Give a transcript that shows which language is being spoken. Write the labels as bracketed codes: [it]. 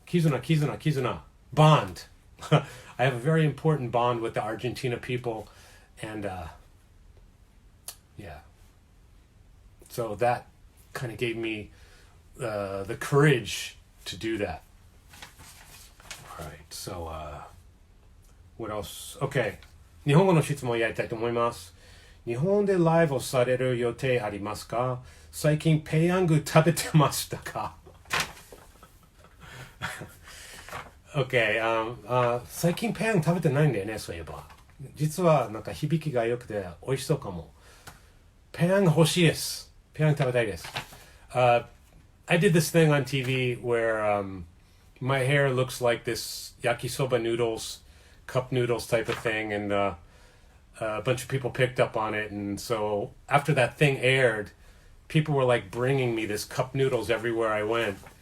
[en] Kizuna bond. I have a very important bond with the Argentina people, and yeah. So that kind of gave me the courage to do that. All right, so what else? Okay, [ja] 日本語の質問をやりたいと思います。日本でライブをされる予定ありますか？最近ペヤング食べてましたか？ OK、最近ペヤング食べてないんだよね、そういえば。実はなんか響きが良くて美味しそうかも。ペヤング欲しいです。ペヤング食べたいです。 [en] I did this thing on TV where my hair looks like this yakisoba noodles, cup noodles type of thing, and a bunch of people picked up on it. And so after that thing aired, people were like bringing me this cup noodles everywhere I went.